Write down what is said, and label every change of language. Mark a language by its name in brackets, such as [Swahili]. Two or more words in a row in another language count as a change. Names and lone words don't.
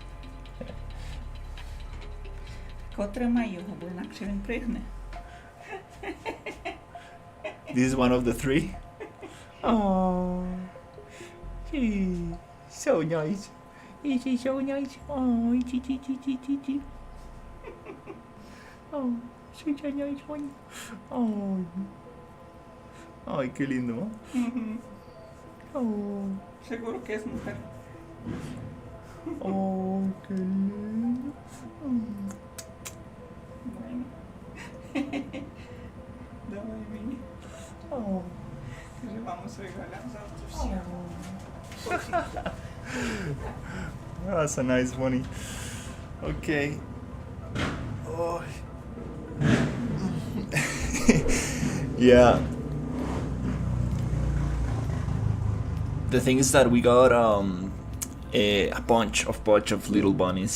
[Ukrainian] Отримай його, бо інакше він пригне. [English] This is one of the three. Oh, so nice. Is he so nice? Oh, chi. Oh, such a nice one. [Spanish] Oh, ay, qué lindo. Oh, Seguro que es mujer. oh, qué lindo. Bueno. [Ukrainian] Давай мені. Oh. Кажи, [Spanish] vamos a regalar завтра Oh. [Ukrainian] всім. [English] That's a nice bunny. Okay. Oh. Yeah. The thing is that we got a bunch of little bunnies.